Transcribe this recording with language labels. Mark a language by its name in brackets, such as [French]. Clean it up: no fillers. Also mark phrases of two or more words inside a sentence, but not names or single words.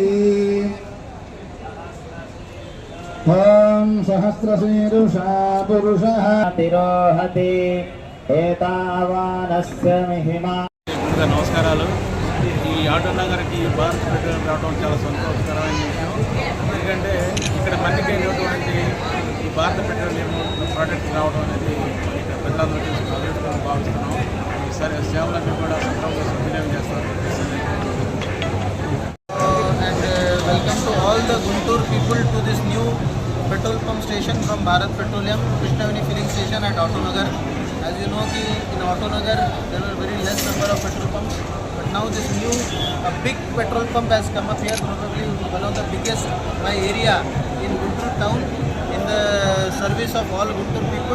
[Sanskrit] ॐ सहस्रशीर्षा पुरुषः तिरोहति एतावानस्य महिमा। [Telugu] నమస్కారాలు। ఈ ఆటో నగర్కి భారత్ పెట్రోలియం రావడం చాలా సంతోషకరమైన విషయం. ఎందుకంటే ఇక్కడ మన్నికైనటువంటి ఈ భారత పెట్రోలియం ప్రోడక్ట్ రావడం అనేది ఇక్కడ ప్రజలందరూ తీసుకుని భావిస్తున్నాం. సరే సేవలన్నీ కూడా సక్రమంగా సద్వినియోగం చేస్తారు. [English] Welcome to all the Guntur people to this new petrol pump station from Bharat Petroleum, Krishnavani filling station at Auto Nagar. As you know, in Auto Nagar there were very less number of petrol pumps, but now this new big petrol pump has come up here, probably one of the biggest by area in Guntur town, in the service of all Guntur people.